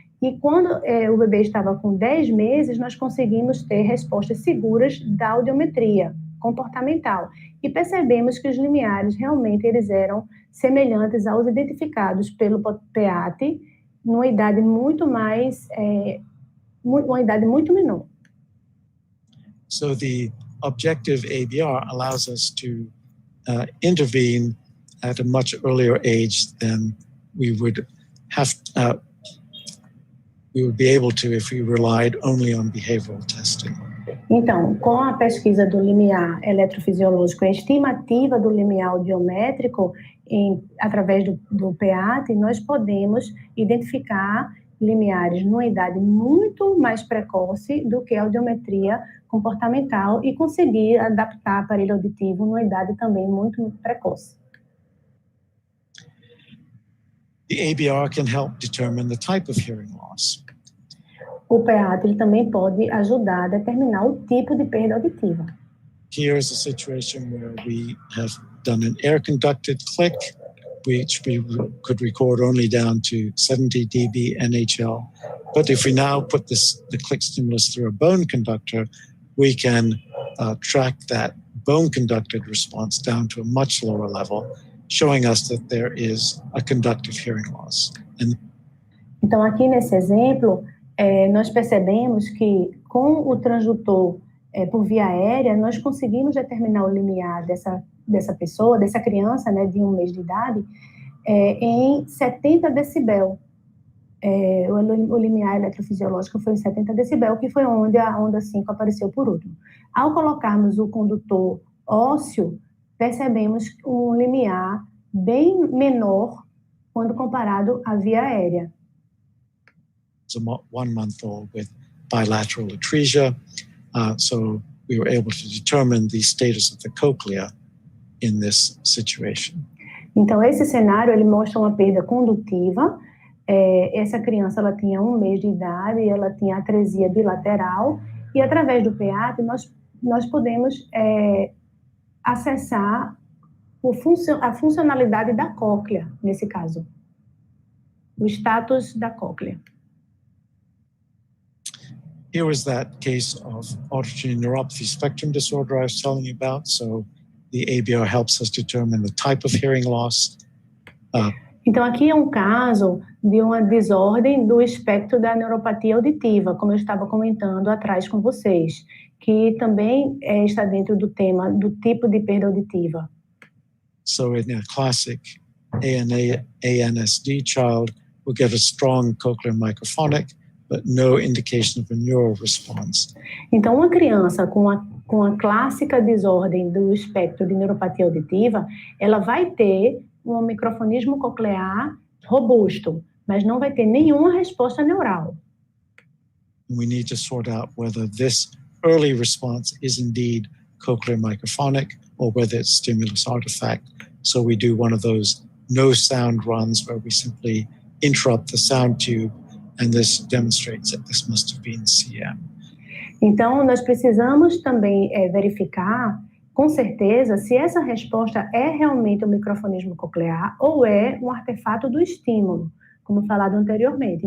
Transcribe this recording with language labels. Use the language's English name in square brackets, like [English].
[Portuguese] E quando o bebê estava com 10 meses, nós conseguimos ter respostas seguras da audiometria comportamental. E percebemos que os limiares realmente eles eram semelhantes aos identificados pelo PEATE numa idade muito mais, uma idade muito menor. [English] So the objective ABR allows us to intervene at a much earlier age than we would be able to if we relied only on behavioral testing. [Portuguese] Então, com a pesquisa do limiar eletrofisiológico e a estimativa do limiar audiométrico através do PEATE, nós podemos identificar limiares numa idade muito mais precoce do que a audiometria comportamental e conseguir adaptar o aparelho auditivo numa idade também muito precoce. [English] The ABR can help determine the type of hearing loss. [Portuguese] O PEATE ele também pode ajudar a determinar o tipo de perda auditiva. [English] Here is a situation where we have done an air-conducted click, which we could record only down to 70 dB NHL. But if we now put the click stimulus through a bone conductor, we can track that bone-conducted response down to a much lower level, showing us that there is a conductive hearing loss. [Portuguese] Então, aqui nesse exemplo, nós percebemos que com o transdutor por via aérea, nós conseguimos determinar o limiar dessa pessoa, dessa criança, né, de 1 mês de idade, em 70 decibel, o limiar eletrofisiológico foi em 70 decibel, que foi onde a onda 5 apareceu por último. Ao colocarmos o condutor ósseo, percebemos um limiar bem menor quando comparado à via aérea. [English] It's a 1-month-old with bilateral atresia, so we were able to determine the status of the cochlea in this situation. [Portuguese] Então, esse cenário, ele mostra uma perda condutiva. Essa criança, ela tinha 1 mês de idade, e ela tinha atresia bilateral, e através do PEATE, nós podemos acessar a funcionalidade da cóclea, nesse caso. O status da cóclea. [English] Here is that case of auditory neuropathy spectrum disorder I was telling you about. So the ABR helps us determine the type of hearing loss. [Portuguese] Então, aqui é um caso de uma desordem do espectro da neuropatia auditiva, como eu estava comentando atrás com vocês, que também está dentro do tema do tipo de perda auditiva. [English] So in a classic ANSD child, we'll get a strong cochlear microphonic, but no indication of a neural response. [Portuguese] Então, uma criança com a clássica desordem do espectro de neuropatia auditiva, ela vai ter um microfonismo coclear robusto, mas não vai ter nenhuma resposta neural. [English] We need to sort out whether this early response is indeed cochlear microphonic or whether it's stimulus artifact. So we do one of those no sound runs where we simply interrupt the sound tube, and this demonstrates that this must have been CM. [Portuguese] Então, nós precisamos também verificar, com certeza, se essa resposta é realmente um microfonismo coclear ou é um artefato do estímulo, como falado anteriormente.